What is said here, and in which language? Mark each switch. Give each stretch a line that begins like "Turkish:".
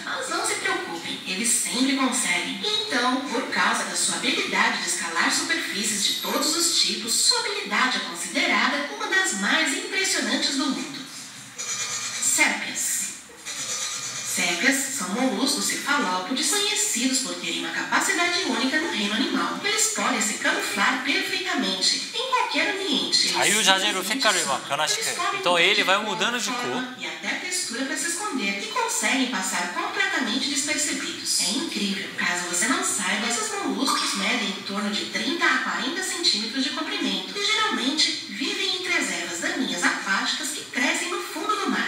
Portuguese: Mas não se preocupem, eles sempre conseguem. Então, por causa da sua habilidade de escalar superfícies de todos os tipos, sua habilidade é considerada uma das mais impressionantes do mundo. Sépias. Sépias são moluscos cefalópodes conhecidos por terem uma capacidade única no reino animal. Eles podem se camuflar perfeitamente em qualquer ambiente.
Korean: 자유자재로 색깔을 막 변화시켜요.
Portuguese: Então ele vai mudando de cor. E até a textura para se esconder e conseguem passar completamente despercebidos. É incrível. Caso você não saiba, esses moluscos medem em torno de 30 a 40 centímetros de comprimento e geralmente vivem entre as ervas daninhas aquáticas que crescem no fundo do mar.